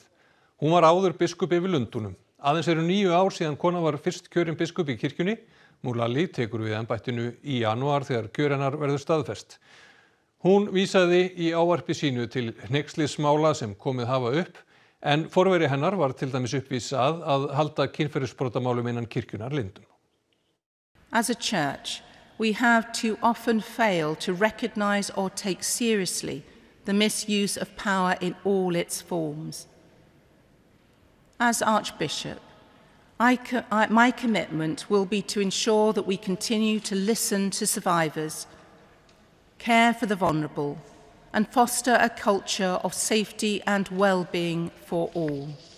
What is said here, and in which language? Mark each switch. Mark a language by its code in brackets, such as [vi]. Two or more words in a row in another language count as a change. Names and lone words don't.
[is] Hún var áður biskup yfir Lundúnum. Aðeins 9 ár síðan kona var fyrst kjörin biskup í kirkjunni. Mullally tekur við embættinu í janúar þegar kjör hennar verður staðfest. Hún vísaði í ávarpi sínu til hneykslismála sem komið hafa upp, en forveri hennar var til dæmis uppvís að halda kynferðisbrotamálum innan kirkjunnar leyndum. [en] As a church, we have too often failed to recognize or take seriously the misuse of power in all its forms. As Archbishop, my commitment will be to ensure that we continue to listen to survivors, care for the vulnerable, and foster a culture of safety and well-being for all.